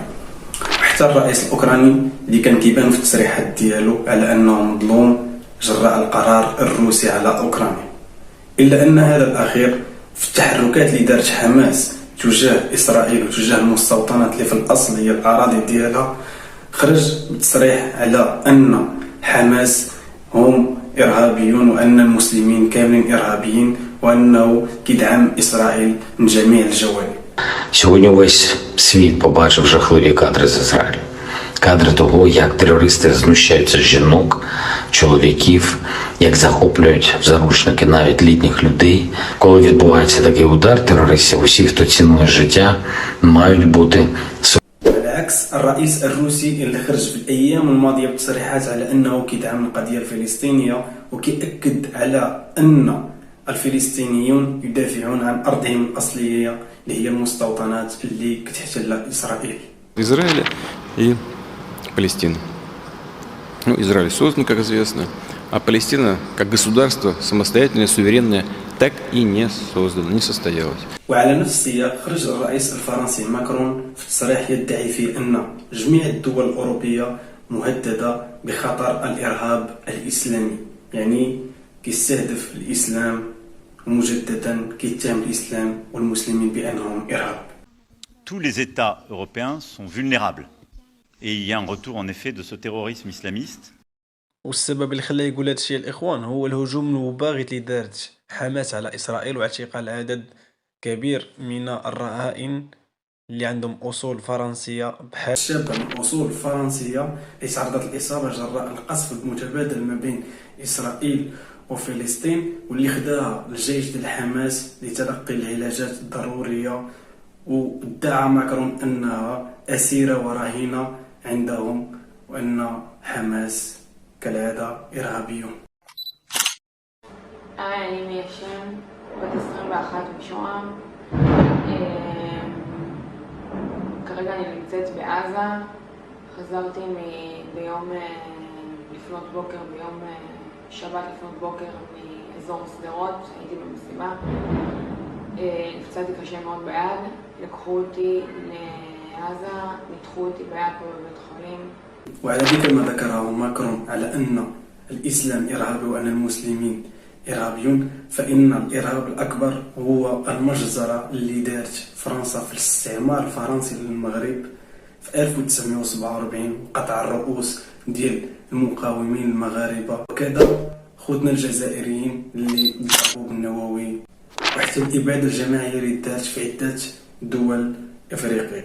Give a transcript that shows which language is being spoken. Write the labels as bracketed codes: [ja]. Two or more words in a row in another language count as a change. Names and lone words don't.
[ar] حتى الرئيس الأوكراني اللي كان كيبان في التصريحات ديالو على أنه مظلوم جراء القرار الروسي على أوكرانيا، إلا أن هذا الأخير في التحركات اللي دارت حماس تجاه إسرائيل وتجاه المستوطنات اللي في الأصل هي الأراضي ديالها، خرج بتصريح على أن حماس هم إرهابيون وأن المسلمين كاملين إرهابيين وأنه كيدعم إسرائيل من جميع الجوانب. [uk] Сьогодні весь світ побачив жахливі кадри з Ізраїлю. Кадри того, як терористи знущаються з жінок, чоловіків, як захоплюють в заручники навіть літніх людей. Коли відбувається такий удар терористів, усі, хто цінує життя, мають бути [ar] بالعكس الرئيس الروسي اللي خرج في الأيام الماضية بتصريحات على أنه كيدعم القضية الفلسطينية وكيأكد على أن الفلسطينيون يدافعون عن أرضهم الأصلية اللي هي المستوطنات اللي كتحتلها إسرائيل. [ru] Израиля и Палестины. Израиль создан, как известно, а Палестина, как государство, самостоятельное, суверенное, так и не создана, не состоялась. [ar] وعلى نفس السياق خرج الرئيس الفرنسي ماكرون في تصريح يدعي فيه أن جميع الدول الأوروبية مهددة بخطر الإرهاب الإسلامي، يعني كيستهدف الإسلام ومجددا كيتهم الإسلام والمسلمين بأنهم إرهاب. [fr] Tous les États européens sont vulnérables et il y a un retour en effet de ce terrorisme islamiste. [ar] والسبب اللي خلاه يقول هذا الشيء الإخوان هو الهجوم المباغت اللي دارت حماس على إسرائيل واعتقال عدد كبير من الرهائن اللي عندهم أصول فرنسية بحال الشابة من أصول فرنسية اللي تعرضت الإصابة جراء القصف المتبادل ما بين إسرائيل وفلسطين واللي خداها الجيش ديال حماس لتلقي العلاجات الضرورية، وادعى ماكرون أنها أسيرة ورهينة عندهم وأن حماس كالعادة إرهابيون. [he] אני מיישם בת 21 משוהם. כרגע אני נמצאת בעזה. חזרתי ביום לפנות בוקר, ביום שבת לפנות בוקר מאזור שדרות, הייתי במשימה. נפצעתי קשה מאוד ביד, לקחו אותי לעזה, ניתחו אותי ביד פה בבית חולים. [ar] وعلى ذكر ما ذكره ماكرون على أن الإسلام إرهابي وأن المسلمين إرهابيون، فإن الإرهاب الأكبر هو المجزرة اللي دارت فرنسا في الاستعمار الفرنسي للمغرب في 1947، قطع الرؤوس ديال المقاومين المغاربة، وكذا خوتنا الجزائريين اللي ضربوا بالنووي، وحتى الإبادة الجماعية اللي دارت في عدة دول إفريقيا.